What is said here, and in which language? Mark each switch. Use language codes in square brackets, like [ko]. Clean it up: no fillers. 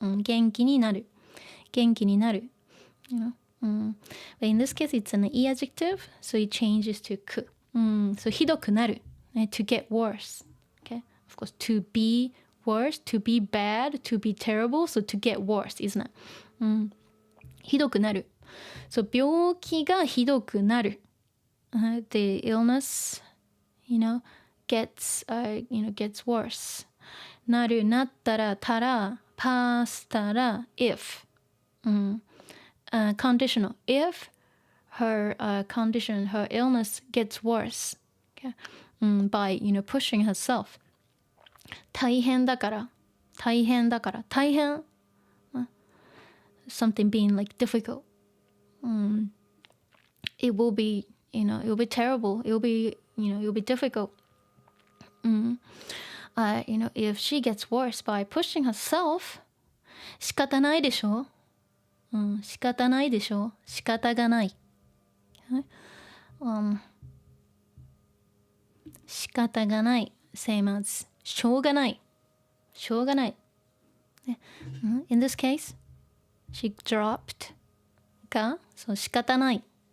[ja] 元気になる.元気になる. [en] But in this case, it's an E adjective, so it changes to く. So [ja] ひどくなる. [en] To get worse. Okay? Of course, to be worse, to be bad, to be terrible, so to get worse, isn't it? [ja] ひどくなる. So 病気がひどくなる. [en] The illness, gets worse. [ja] なる、なったら、たら、past たら、if. [en] Conditional. If her condition, her illness gets worse, okay? By, pushing herself. [ja] 大変だから。大変。 [en] Something being like difficult. It will be, it will be terrible. It will be, it will be difficult. If she gets worse by pushing herself, [ja] 仕方ないでしょ。仕方ないでしょ。仕方がない。仕方がない。 Same as しょうがない。しょうがない。 [en] In this case, she dropped が、 [ja] そう仕方ない。